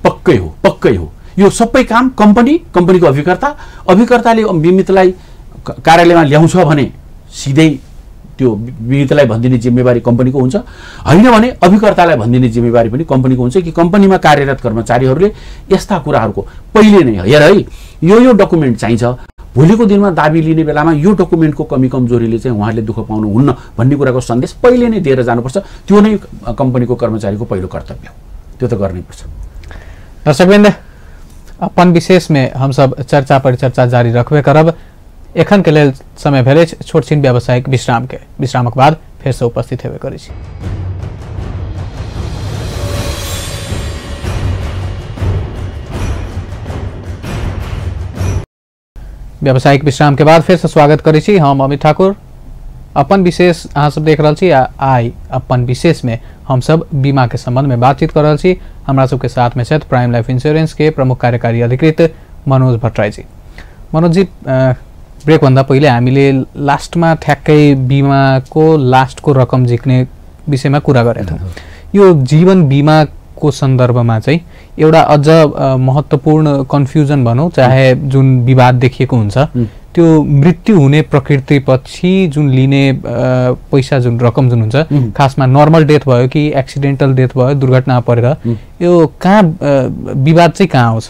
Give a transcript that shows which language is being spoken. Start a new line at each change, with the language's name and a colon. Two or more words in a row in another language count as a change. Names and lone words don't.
Nepali: पक्कै हो यो सबै काम कम्पनीको अभिकर्ताले बिमितलाई कार्यालयमा ल्याउँछ भने सिधै त्यो बिमितलाई भनिदिने जिम्मेवारी कम्पनीको हुन्छ, होइन भने अभिकर्तालाई भनिदिने जिम्मेवारी पनि कम्पनीको हुन्छ कि कम्पनीमा कार्यरत कर्मचारीहरूले यस्ता कुराहरूको पहिले नै हेर है यो डकुमेन्ट चाहिन्छ, भोलिको दिनमा दाबी लिने बेलामा यो डकुमेन्टको कमी कमजोरीले चाहिँ उहाँहरूले दुःख पाउनुहुन्न भन्ने कुराको सन्देश पहिले नै दिएर जानुपर्छ। त्यो नै कम्पनीको कर्मचारीको पहिलो कर्तव्य हो, त्यो त गर्नैपर्छ।
Maithili: दर्शकवृन्द, अपन विशेष में हम सब चर्चा परिचर्चा जारी रखबे करब। एखन के लेल समय भेले छोट छीन व्यावसायिक विश्रामक बाद फिर से उपस्थित हेबे करै छी। व्यावसायिक विश्राम के बाद फिर से स्वागत करै छी, हम अमित ठाकुर। अपन विशेष अहाँ सब देख रहल छी। आई अपन विशेष में हम सब बीमा के संबंध में बातचीत कर रहल छी। हमरा सबके साथ में छथि प्राइम लाइफ इंश्योरेंस के प्रमुख कार्यकारी अधिकृत मनोज भट्टराई जी।
Nepali: मनोज जी, ब्रेक भन्दा पहिले हामीले लास्टमा ठ्याक्कै बीमाको लास्टको रकम झिक्ने विषयमा कुरा गरेका थियौँ। यो जीवन बीमाको सन्दर्भमा चाहिँ एउटा अझ महत्त्वपूर्ण कन्फ्युजन भनौँ, चाहे जुन विवाद देखिएको हुन्छ, त्यो मृत्यु हुने प्रकृतिपछि जुन लिने पैसा जुन रकम जुन हुन्छ, खासमा
English: normal death
Nepali: भयो कि
English: accidental death
Nepali: भयो, दुर्घटना परेर, यो कहाँ विवाद चाहिँ कहाँ आउँछ?